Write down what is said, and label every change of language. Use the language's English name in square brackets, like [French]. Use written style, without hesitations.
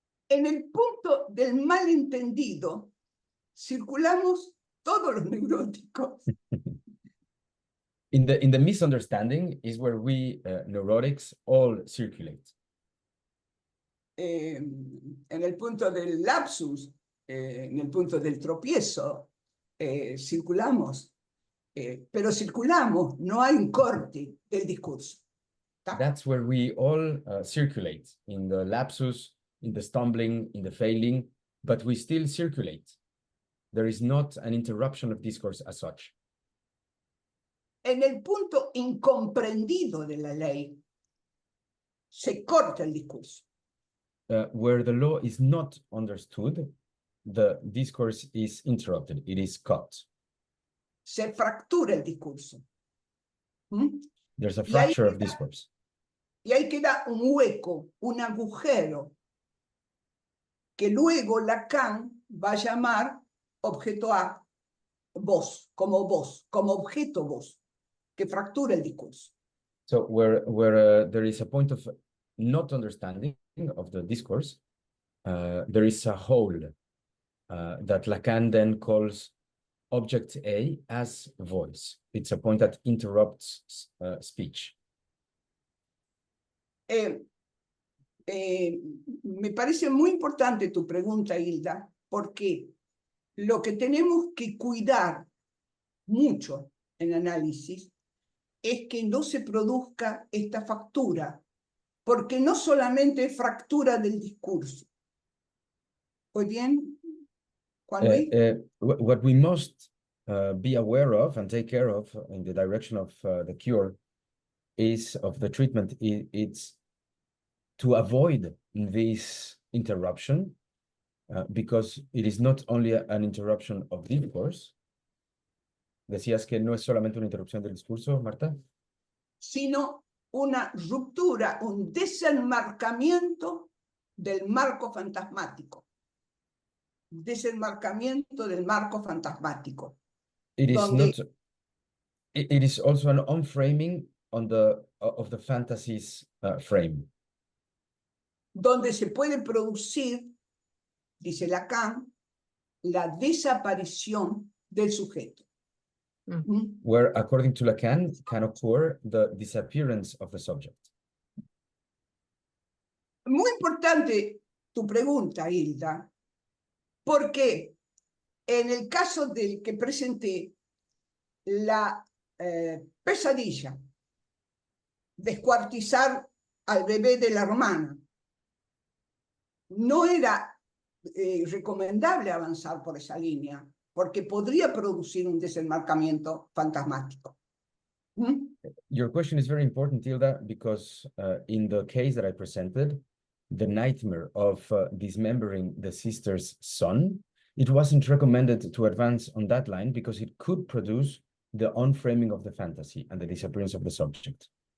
[Spanish] En el punto del malentendido, circulamos todos los neuróticos. [English] In the misunderstanding is where we neurotics all circulate. [Spanish] En el punto del lapsus, en el punto del tropiezo, circulamos, pero circulamos, no hay un corte del discurso. [English] That's where we all circulate, in the lapsus, in the stumbling, in the failing, but we still circulate. There is not an interruption of discourse as such. [Spanish] En el punto incomprendido de la ley, se corta el discurso. [English] Where the law is not understood, the discourse is interrupted, it is cut. [Spanish] Se fractura el discurso. [English] There's a fracture of discourse. [Spanish] Y ahí queda un hueco, un agujero, que luego Lacan va a llamar objeto A, voz, como objeto voz, que fractura el discurso. [English] So where there is a point of not understanding of the discourse, there is a hole that Lacan then calls object A as voice. It's a point that interrupts speech. [Spanish] Me parece muy importante tu pregunta, Hilda, porque lo que tenemos que cuidar mucho en análisis es que no se produzca esta fractura, porque no solamente es fractura del discurso. ¿Muy bien, Juan Luis? [English] What we must be aware of and take care of in the direction of the cure is of the treatment, it's to avoid this interruption, because it is not only an interruption of discourse. [Spanish] Decías que no es solamente una interrupción del discurso, Marta. Sino una ruptura, un desenmarcamiento del marco fantasmático. Desenmarcamiento del marco fantasmático. [English] It is not. It is also an unframing of the fantasy's frame. [Spanish] Donde se puede producir, dice Lacan, la desaparición del sujeto. [English] Where, according to Lacan, can occur the disappearance of the subject. [Spanish] Muy importante tu pregunta, Hilda, porque en el caso del que presenté, la pesadilla, descuartizar al bebé de la romana, no era recomendable avanzar por esa línea, porque podría producir un desenmarcamiento fantasmático. [English] Your question is very important, Hilda, because in the case that I presented, the nightmare of dismembering the sister's son, it wasn't recommended to advance on that line because it could produce the unframing of the fantasy and the disappearance of the subject.